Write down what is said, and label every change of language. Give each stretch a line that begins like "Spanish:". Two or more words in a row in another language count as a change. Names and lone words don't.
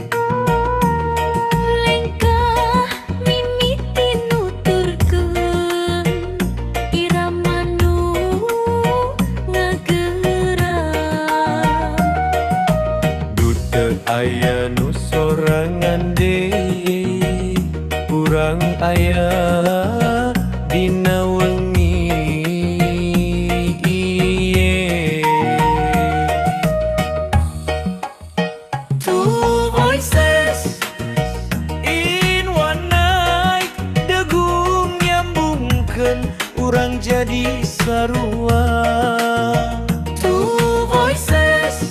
Sundanese: Lengkah mimiti nuturkeun irama nu ngageurang. Dude aya nu sorangan deui urang aya dina wengi ieu.
English: Two voices in one night,
Sundanese: degung nyambungkeun urang jadi sarua.
English: Two voices